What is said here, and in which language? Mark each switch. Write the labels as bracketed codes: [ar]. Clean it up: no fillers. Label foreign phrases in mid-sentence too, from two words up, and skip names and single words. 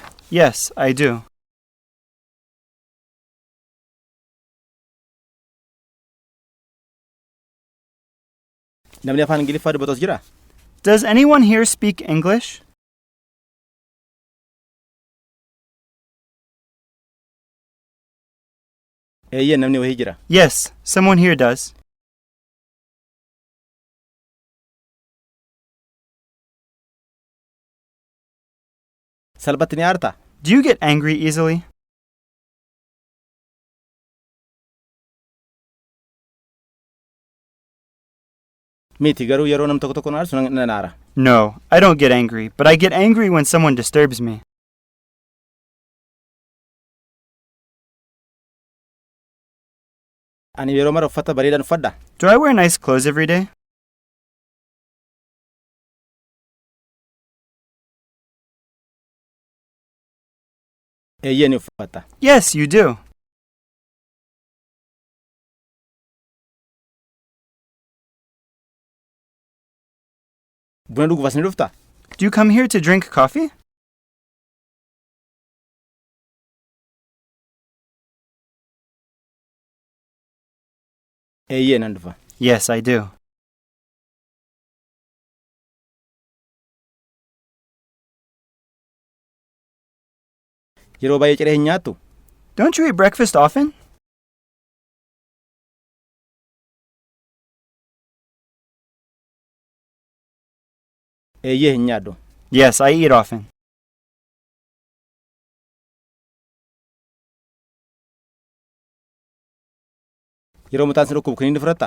[en] Yes, I do. [om] Namni afaan Ingiliffaa dubbatu as jiraa? [en] Does anyone here speak English? [om] Eeyyeen namni wayii jira. [en] Yes, someone here does. [om] Salphatti ni aartaa? [en] Do you get angry easily? [om] Miti garuu yeroo nam tokko tokko na aarsu nan aara. [en] No, I don't get angry, but I get angry when someone disturbs me. [om] Ani yeroo mara uffata bareedaan uffadha. [en] Do I wear nice clothes every day? [om] Eeyyee ni uffatta. [en] Yes, you do. [om] Buna dhuguuf as ni dhuftaa? [en] Do you come here to drink coffee? [om] Eeyyee nan dhufa. [en] Yes, I do. [om] Yeroo baay'ee ciree hin nyaattu? [en] Don't you eat breakfast often? [om] Eeyyee hin nyaadhu. [en] Yes, I eat often. [om] Yeroo mataan si dhukkubu kiniinii fudhattaa?